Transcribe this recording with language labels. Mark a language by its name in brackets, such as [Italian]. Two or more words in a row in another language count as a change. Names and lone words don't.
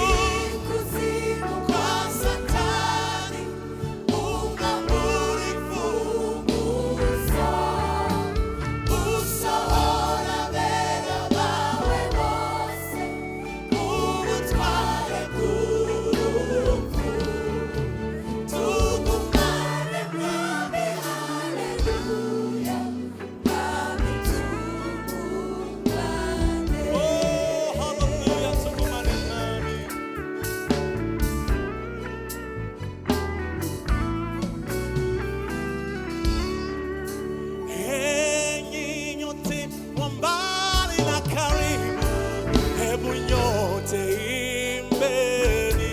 [Kinyarwanda] ikuzimu kwa Satani umwambura imfunguzo usohora abera bawe bose ubutware bw'urupfu tugumane mwami haleluya mwami tugumane oh haleluya tugumane mwami [Swahili] enyi nyote wa mbali na karibu hebu nyote imbeni